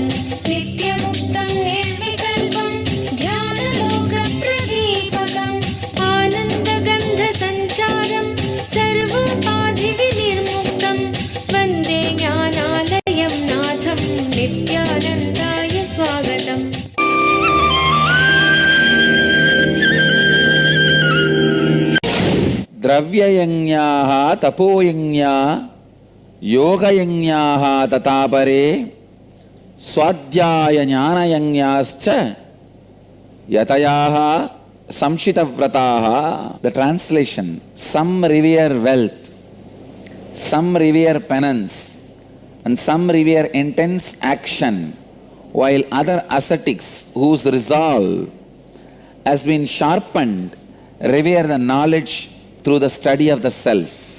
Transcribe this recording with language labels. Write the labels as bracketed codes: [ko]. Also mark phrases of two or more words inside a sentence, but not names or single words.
[sa] नित्यमुक्तं निर्विकल्पं ध्यानलोक प्रदीपकम्. आनन्दकन्द सञ्चारं सर्वोपाधि विनिर्मुक्तम्. वन्दे ज्ञानालयं नाथं नित्यानन्दाय स्वागतम्. द्रव्ययज्ञाः तपोयज्ञा योगयज्ञाः तथा परे स्वाध्याय ज्ञानयज्ञाश्च यतयाः संशितव्रताः. [en] The translation: some revere wealth, some revere penance, and some revere intense action, while other ascetics whose resolve has been sharpened revere the knowledge through the study of the self.